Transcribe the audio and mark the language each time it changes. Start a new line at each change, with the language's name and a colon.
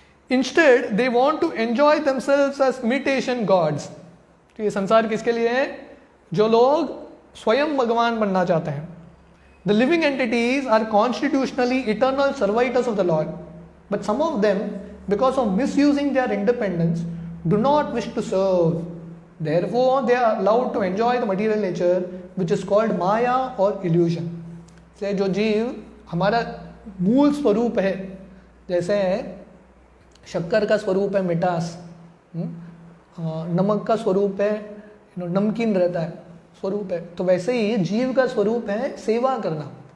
English: Instead they want to enjoy themselves as imitation gods.
Hindi: तो ये संसार किसके लिए है? जो लोग स्वयं भगवान बनना चाहते हैं।
English: The living entities are constitutionally eternal servitors of the lord, but some of them because of misusing their independence do not wish to serve. Therefore, they are allowed to enjoy the material nature, which is called Maya or illusion.
Hindi: से जो जीव हमारा मूल स्वरूप है, जैसे शक्कर का स्वरूप है मिठास, नमक का स्वरूप है नमकीन रहता है, स्वरूप है, तो वैसे ही जीव का स्वरूप है सेवा करना।